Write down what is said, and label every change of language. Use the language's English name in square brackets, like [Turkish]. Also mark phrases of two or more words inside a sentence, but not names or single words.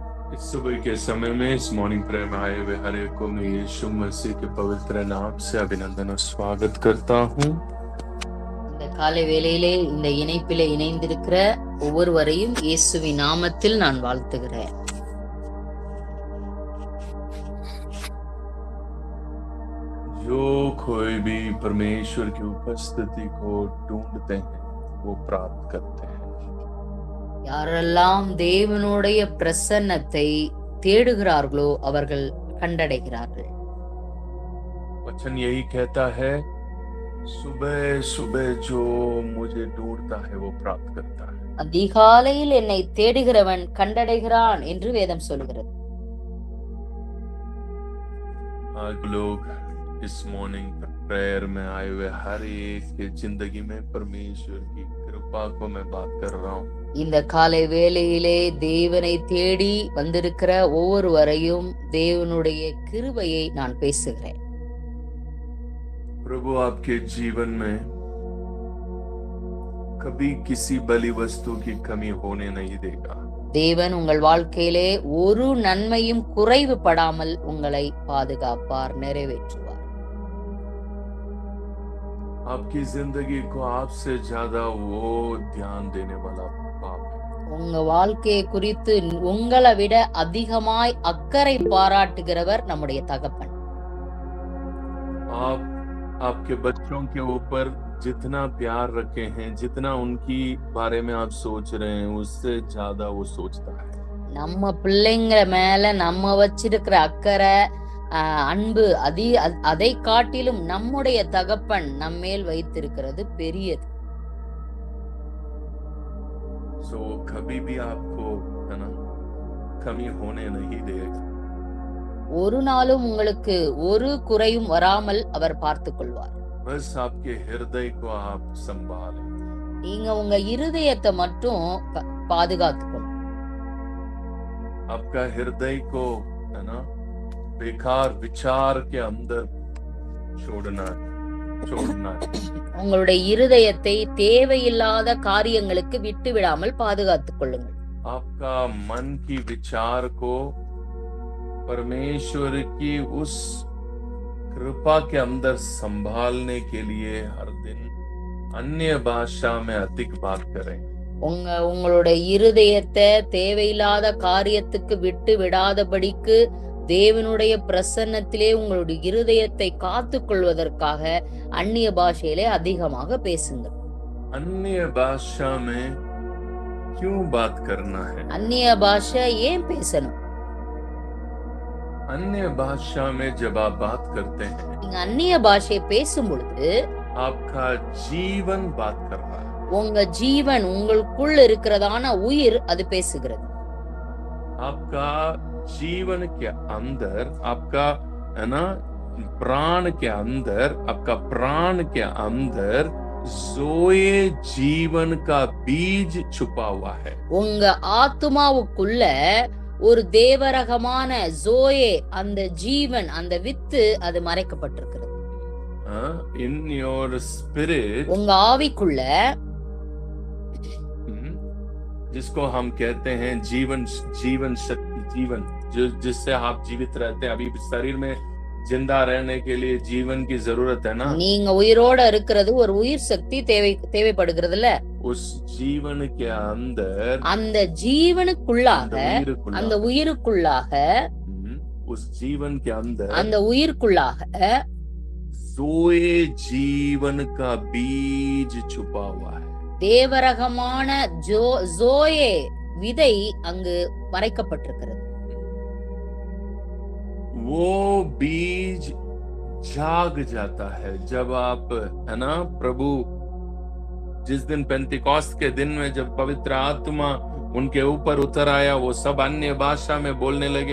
[Hindi] इस सुबह के समय में इस [English] morning prayer [Hindi] में आए हुए हर एक को मैं यीशु मसीह के पवित्र नाम से अभिनंदन और स्वागत करता हूँ। [Tamil] இந்த காலை வேளையிலே இந்த இணைப்பிலே இணைந்திருக்கிற ஒவ்வொருவரையும் இயேசுவின் நாமத்தில் நான் வாழ்த்துகிறேன். [Hindi] जो कोई भी परमेश्वर की उपस्थिति को ढूंढते हैं वो प्राप्त करते हैं। [Tamil] யாரெல்லாம் தேவனுடைய பிரசன்னத்தை தேடுகிறார்களோ அவர்கள் கண்டடைகிறார்கள். [Hindi] वचन यही कहता है, सुबह सुबह जो मुझे ढूंढता है वो प्राप्त करता है। [Tamil] அதிகாலையில் என்னை தேடுகிறவன் கண்டடைகிறான் என்று வேதம் சொல்கிறது. [Hindi] आज लोग इस [English] morning prayer [Hindi] में आए हुए हर एक के जिंदगी में परमेश्वर की कृपा को मैं बात कर रहा हूँ। [Tamil] இந்த காலை வேளையிலே தேவனை தேடி வந்திருக்கிற ஒவ்வொருவரையும் தேவனுடைய கிருபையை நான் பேசுகிறேன். [Hindi] प्रभु आपके जीवन में कभी किसी बलि वस्तु की कमी होने नहीं देगा। [Tamil] தேவன் உங்கள் வாழ்க்கையிலே ஒரு நன்மையும் குறைவுபடாமல் உங்களை பாதுகாப்பார், நிறைவேற்றுவார். [Hindi] आपकी जिंदगी को आपसे ज्यादा वो ध्यान देने वाला बाप है। [Tamil] உங்க வாழ்க்கையை குறித்து உங்களை விட அதிகமாய் அக்கறை பாராட்டுகிறவர் நம்முடைய தகப்பன். [Hindi] आप आपके बच्चों के ऊपर जितना प्यार रखे हैं, जितना उनकी बारे में आप सोच रहे हैं, उससे ज्यादा वो सोचता है। [Tamil] நம்ம பிள்ளைங்க மேல நம்ம வச்சிருக்கிற அக்கறை அன்பு அதை காட்டிலும் நம்முடைய தகப்பன் நம்மேல் வைத்திருக்கிறது பெரியது. [Hindi] सो कभी भी आपको है ना कमी होने नहीं देगा। [Tamil] ஒரு நாளும் உங்களுக்கு ஒரு குறையும் வராமல் அவர் பார்த்துக் கொள்வார். [Hindi] बस आपके हृदय को आप संभालें। [Tamil] நீங்க உங்க இருதயத்தை மட்டும் பாதுகாத்துக்கணும். [Hindi] आपका हृदय को है ना बेकार विचार के अंदर छोड़ना। [Tamil] உங்களுடைய இருதயத்தை தேவையில்லாத காரியங்களுக்கு விட்டு விடாமல் பாதுகாத்துக் கொள்ளுங்கள். [Hindi] आपका मन की विचार को परमेश्वर की उस कृपा के अंदर संभालने के लिए हर दिन अन्य भाषा में अधिक बात करें। [Tamil] உங்களுடைய இருதயத்தை தேவையில்லாத காரியத்துக்கு விட்டு விடாதபடிக்கு தேவனுடைய பிரசன்னத்திலே உங்களுடைய இருதயத்தை காத்துக் கொள்வதற்காக அந்நிய பாஷையிலே அதிகமாக பேசுங்கள். [Hindi] अन्य भाषा में क्यों बात करना है? [Tamil] அந்நிய பாஷை ஏன் பேசணும்? [Hindi] अन्य भाषा में जब आप बात करते हैं, [Tamil] நீங்க அந்நிய பாஷை பேசும் பொழுது [Hindi] आपका जीवन बात कर रहा है। [Tamil] உங்க ஜீவன், உங்களுக்குள் இருக்கிறதான உயிர் அது பேசுகிறது. [Hindi] आपका जीवन के अंदर, आपका है ना प्राण के अंदर, आपका प्राण के अंदर ज़ोए जीवन का बीज छुपा हुआ है। [Tamil] உங்க ஆத்துமாவுக்குள்ள ஒரு தேவரகமான ஜோயே, அந்த ஜீவன், அந்த வித்து அது மறைக்கப்பட்டிருக்கிறது. [English] In your spirit, [Tamil] உங்க ஆவிக்குள்ள, [Hindi] जिसको हम कहते हैं जीवन शक्ति, जीवन जिससे आप जीवित रहते हैं। अभी शरीर में जिंदा रहने के लिए जीवन की जरूरत है ना। [Tamil] நீங்க உயிரோட இருக்கிறது ஒரு உயிர் சக்தி தேவைப்படுகிறதுல, [Hindi] उस जीवन के अंदर, [Tamil] அந்த ஜீவனுக்குள்ளாக, அந்த உயிருக்குள்ளாக, [Hindi] उस जीवन के अंदर, [Tamil] அந்த உயிருக்குள்ளாக [Hindi] ज़ोए जीवन का बीज छुपा हुआ है। [Tamil] தேவரகமான ஜோயே விதை அங்கு மறைக்கப்பட்டிருக்கிறது. [Hindi] वो बीज जाग जाता है जब आप है ना प्रभु, जिस दिन पेंतिकोस्त के दिन में जब पवित्र आत्मा उनके ऊपर उतर आया, वो सब अन्य भाषा में बोलने लगे।